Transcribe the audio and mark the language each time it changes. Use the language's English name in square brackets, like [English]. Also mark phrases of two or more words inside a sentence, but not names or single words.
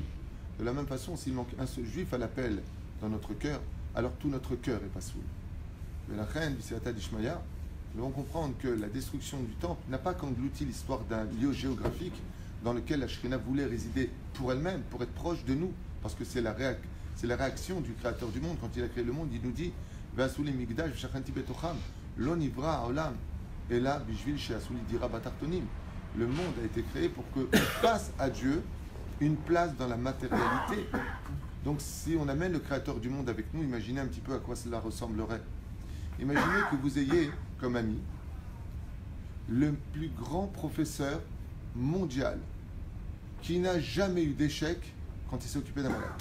[French] De la même façon, s'il manque un seul juif à l'appel dans notre cœur, alors tout notre cœur est pas soul. Mais la reine du [Aramaic] סייעתא דשמיא, [French] nous devons comprendre que la destruction du temple n'a pas qu'englouti l'histoire d'un lieu géographique dans lequel la Shrina voulait résider pour elle-même, pour être proche de nous, parce que c'est la réaction du Créateur du monde. Quand il a créé le monde, il nous dit [Hebrew] ועשו לי מקדש ושכנתי בתוכם לא נברא העולם אלא בשביל שיעשו לו דירה בתחתונים. [French] Le monde a été créé pour que fasse à Dieu une place dans la matérialité. Donc si on amène le Créateur du monde avec nous, imaginez un petit peu à quoi cela ressemblerait. Imaginez que vous ayez comme ami le plus grand professeur mondial qui n'a jamais eu d'échec quand il s'est occupé d'un malade.